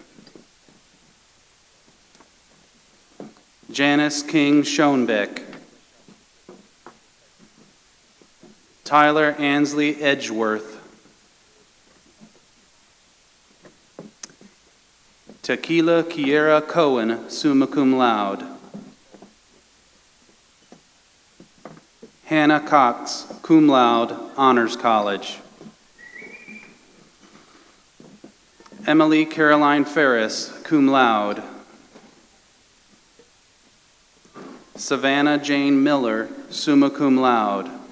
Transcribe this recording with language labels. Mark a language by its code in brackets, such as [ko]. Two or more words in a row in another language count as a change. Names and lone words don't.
[en] Janice King Schoenbeck. Tyler Ansley Edgeworth. Tequila Kiera Cohen, [la] summa cum laude. [en] Hannah Cox, [la] cum laude, [en] Honors College. Emily Caroline Ferris, [la] cum laude. [en] Savannah Jane Miller, [la] summa cum laude.